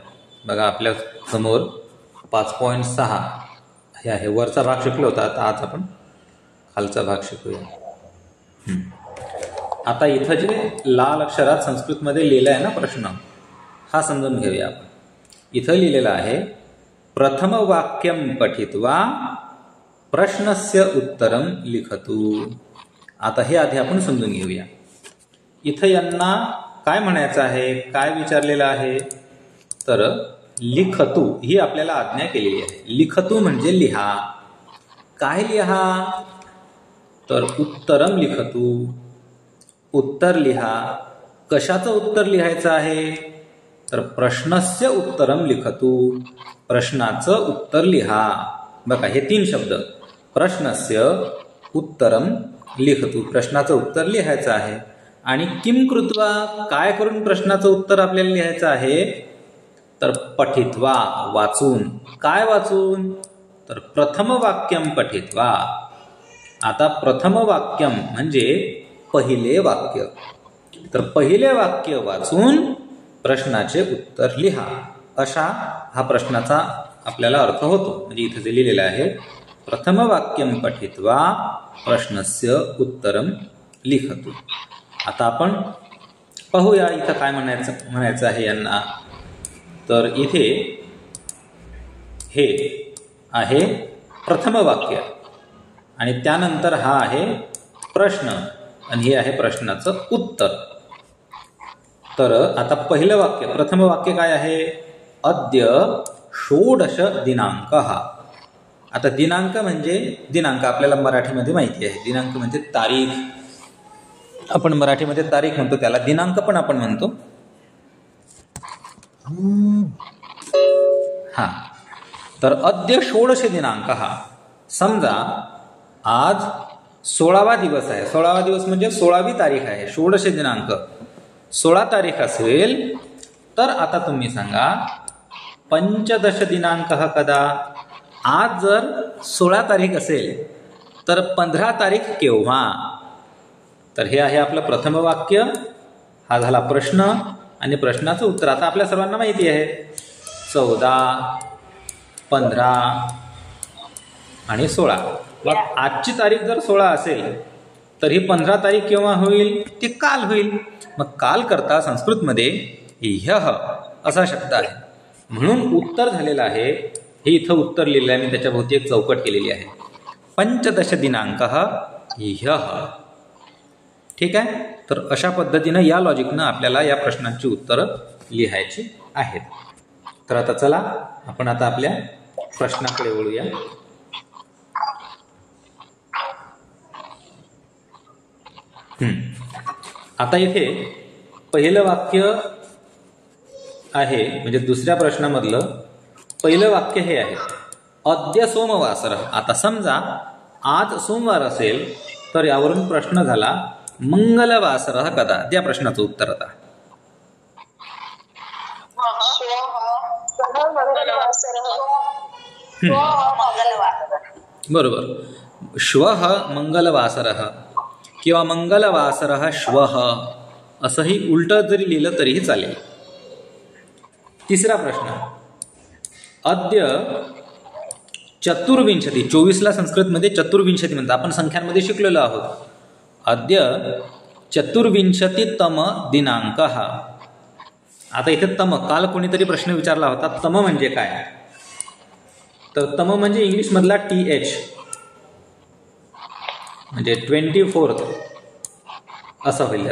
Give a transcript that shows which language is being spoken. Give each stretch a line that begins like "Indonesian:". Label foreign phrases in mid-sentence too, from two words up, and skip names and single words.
Marathi: बघा, आपल्या समोर 5.6 हे आहे. वरचा भाग शिकलो होता, आता आज आपण खालचा भाग शिकूया. आता इथं जे लाल अक्षरात संस्कृतमध्ये लिहिलं आहे ना प्रश्न, हा समजून घेऊया आपण. इथं लिहिलेलं आहे,
Sanskrit: प्रथम वाक्यम पठित्वा प्रश्नस्य उत्तरम लिखतु.
Marathi: आता हे आधी आपण समजून घेऊया. इथं यांना काय म्हणायचं आहे, काय विचारलेलं आहे? तर लिखतु ही आपल्याला आज्ञा केलेली आहे. लिखतु म्हणजे लिहा. काय लिहा?
Sanskrit: तर उत्तरम लिखतु,
Marathi: उत्तर लिहा. कशाचं उत्तर लिहायचं आहे?
Sanskrit: तर प्रश्नस्य उत्तरम लिखतु,
Marathi: प्रश्नाचं उत्तर लिहा. बघा, हे 3 शब्द,
Sanskrit: प्रश्नस्य उत्तरम लिखतु,
Marathi: प्रश्नाचं उत्तर लिहायचं आहे.
Sanskrit: आणि किम कृत्वा,
Marathi: काय करून प्रश्नाचं उत्तर आपल्याला लिहायचं आहे? तर पठित्वा, वाचून. काय वाचून?
Sanskrit: तर प्रथम वाक्यम पठित्वा.
Marathi: आता
Sanskrit: प्रथम वाक्यम
Marathi: म्हणजे पहिले वाक्य. तर पहिले वाक्य वाचून प्रश्नाचे उत्तर लिहा, अशा हा प्रश्नाचा आपल्याला अर्थ होतो. म्हणजे इथे जे लिहिलेलं आहे
Sanskrit: प्रथम वाक्यम पठित्वा प्रश्नस्य उत्तरम लिखतु.
Marathi: आता आपण पाहूया इथं काय म्हणायचं आहे यांना. तर इथे हे आहे प्रथम वाक्य आणि त्यानंतर हा आहे प्रश्न आणि हे आहे प्रश्नाचं उत्तर. तर आता पहिलं वाक्य, प्रथम वाक्य काय आहे?
Sanskrit: अद्य षोडश दिनांकः.
Marathi: आता दिनांक म्हणजे दिनांक आपल्याला मराठीमध्ये माहिती आहे. दिनांक म्हणजे तारीख. आपण मराठीमध्ये तारीख म्हणतो, त्याला दिनांक पण आपण म्हणतो.
Sanskrit: हा, तर अद्य षोडश दिनांकः.
Marathi: समजा आज 16वा दिवस आहे. 16वा दिवस म्हणजे 16वी तारीख आहे. षोडश दिनांक 16 तारीख असेल तर आता तुम्ही सांगा
Sanskrit: पंचदश दिनांकः कदा.
Marathi: आज जर 16 तारीख असेल तर 15 तारीख केव्हा? तर हे आहे आपलं प्रथम वाक्य. हा झाला प्रश्न आणि प्रश्नाचं उत्तर. आता आपल्या सर्वांना माहिती आहे 14, 15 आणि 16. मग आजची तारीख जर 16 असेल तर ही 15 तारीख केव्हा होईल? ती काल होईल. मग काल करता संस्कृतमध्ये ह्यः असा शब्द आहे. म्हणून उत्तर झालेलं आहे. हे इथं उत्तर लिहिलं आहे मी, त्याच्याभोवती एक चौकट केलेली आहे.
Sanskrit: पंचदश दिनांकः ह्यः.
Marathi: ठीक आहे. तर अशा पद्धतीनं या लॉजिकनं आपल्याला या प्रश्नांची उत्तरं लिहायची आहेत. तर आता चला आपण आता आपल्या प्रश्नाकडे वळूया. आता इथे पहिलं वाक्य आहे, म्हणजे दुसऱ्या प्रश्नामधलं पहिलं वाक्य हे आहे
Sanskrit: अद्य सोमवासरः.
Marathi: आता समजा आज सोमवार असेल तर यावरून प्रश्न झाला
Sanskrit: मंगलवासरः कदा.
Marathi: त्या प्रश्नाचं उत्तर आता बरोबर.
Sanskrit: श्वः मंगलवासरः
Marathi: किंवा
Sanskrit: मंगलवासरः श्वः
Marathi: असंही उलटं जरी लिहिलं तरीही चालेल. तिसरा प्रश्न
Sanskrit: अद्य चतुर्विंशती.
Marathi: 24ला संस्कृतमध्ये चतुर्विंशती म्हणतात. आपण संख्यांमध्ये शिकलेलो आहोत.
Sanskrit: अद्य चतुर्विंशतितम दिनांकः.
Marathi: आता इथे तम, काल कोणीतरी प्रश्न विचारला होता तम म्हणजे काय. तर तम म्हणजे इंग्लिशमधला TH म्हणजे 24th असं होईल.